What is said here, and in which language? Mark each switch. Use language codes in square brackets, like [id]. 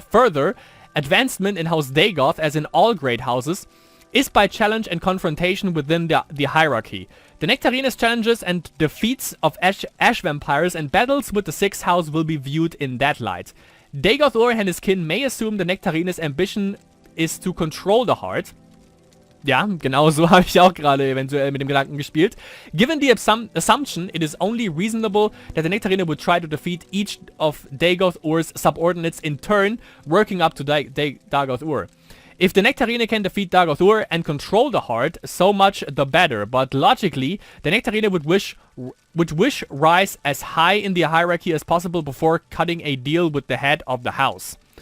[en] Further, advancement in House Dagoth, as in all great houses, is by challenge and confrontation within the hierarchy. The Nectarine's challenges and defeats of ash vampires and battles with the 6th house will be viewed in that light. Dagothor and his kin may assume the Nectarine's ambition is to control the heart. [de] Ja, genau so habe ich auch gerade eventuell mit dem Gedanken gespielt. [en] Given the assumption, it is only reasonable that the Nectarine would try to defeat each of Dagothor's subordinates in turn, working up to Dagothor. If the Nectarine can defeat Dagothor and control the heart, so much the better. But logically, the Nectarine would wish rise as high in the hierarchy as possible before cutting a deal with the head of the house.